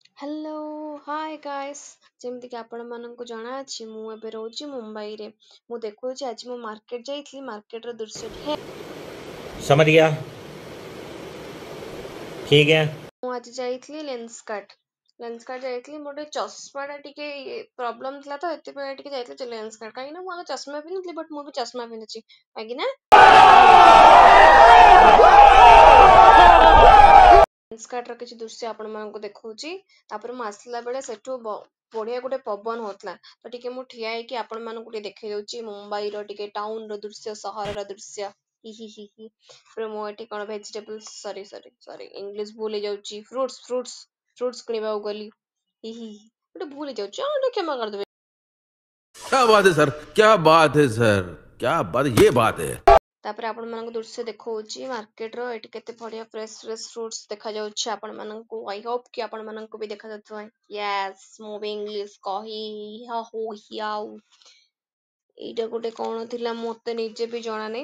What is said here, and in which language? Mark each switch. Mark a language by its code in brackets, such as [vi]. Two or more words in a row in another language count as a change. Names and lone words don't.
[en] Hello hi guys [or] ଯେମିତିକି ଆପଣମାନଙ୍କୁ ଜଣାଅଛି ମୁଁ ଏବେ ରହୁଛି ମୁମ୍ବାଇରେ। ମୁଁ ଦେଖୁଛି ଆଜି ମୁଁ ମାର୍କେଟ ଯାଇଥିଲି ମାର୍କେଟର ଦୃଶ୍ୟଟି [hi] समझ गया ठीक है। [or] ମୁଁ ଆଜି ଯାଇଥିଲି ଲେନ୍ସକାର୍ଟ ଯାଇଥିଲି। ମୋର ଟିକେ ଚଷମାଟା ଟିକେ ପ୍ରୋବ୍ଲେମ ଥିଲା ତ ଏଥିପାଇଁ ଟିକେ ଯାଇଥିଲି ଲେନ୍ସକାର୍ଟ। କାହିଁକି ନା ମୁଁ ଆଗ ଚଷମା ପିନ୍ଧୁଥିଲି ବଟ୍ ମୁଁ ବି ଚଷମା ପିନ୍ଧୁଛି କାହିଁକି ନା ଲେନ୍ସକାର୍ଟର କିଛି ଦୃଶ୍ୟ ଆପଣମାନଙ୍କୁ ଦେଖଉଛି। ତାପରେ ମୁଁ ଆସିଲା ବେଳେ ସେଠୁ ବଢିଆ ଗୋଟେ ପବନ ହଉଥିଲା ତ ଟିକେ ମୁଁ ଠିଆ ହେଇକି ଆପଣମାନଙ୍କୁ ଟିକେ ଦେଖେଇ ଦଉଛି ମୁମ୍ବାଇର ଟିକେ ଟାଉନର ଦୃଶ୍ୟ, ସହରର ଦୃଶ୍ୟ। ହି ହି ହି ହି। ତାପରେ ମୁଁ ଏଠି କଣ ଭେଜିଟେବଲ୍ସ ସରି ଇଂଲିଶ ଭୁଲ ହେଇଯାଉଛି। ଫ୍ରୁଟ୍ସ କିଣିବାକୁ ଗଲି। ହି ହି ହି। ଗୋଟେ ଭୁଲ ହେଇଯାଉଛି ଟିକେ କ୍ଷମା କରିଦେବେ। [hi] क्या बात है सर, क्या बात है सर, क्या बात, ये बात है। [or] ତାପରେ ଆପଣମାନଙ୍କୁ ଦୃଶ୍ୟ ଦେଖଉଛି ମାର୍କେଟର। ଏଠି କେତେ ବଢିଆ [en] fresh fruits [or] ଦେଖାଯାଉଛି ଆପଣମାନଙ୍କୁ। [en] I hope [or] କି ଆପଣମାନଙ୍କୁ ବି ଦେଖାଯାଉଥିବ। ୟେସ୍ ମୁଁ ବି ଇଂଲିଶ କହି ଆଉ ଏଇଟା ଗୋଟେ କଣ ଥିଲା ମତେ ନିଜେ ବି ଜଣା ନାହିଁ।